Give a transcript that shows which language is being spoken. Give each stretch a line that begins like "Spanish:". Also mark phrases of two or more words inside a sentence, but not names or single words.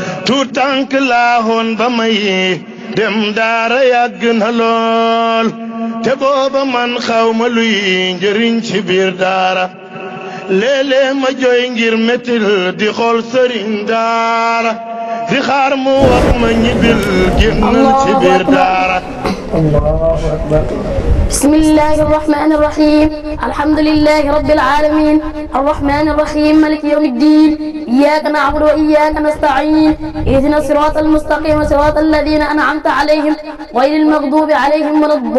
Wolof: tànk laahoon ba may dem daara yàgg na lool te booba man xawma luy njëriñ ci biir daara léeg-léeg ma jooy ngir metil di xool sëriñ daara di xaar mu wax ma ñibbil génnal ci biir daara.
Arabic: الله أكبر. بسم الله الرحمن الرحيم الحمد لله رب العالمين الرحمن الرحيم مالك يوم الدين إياك نعبد وإياك نستعين اهدنا الصراط المستقيم صراط الذين أنعمت عليهم غير المغضوب عليهم ولا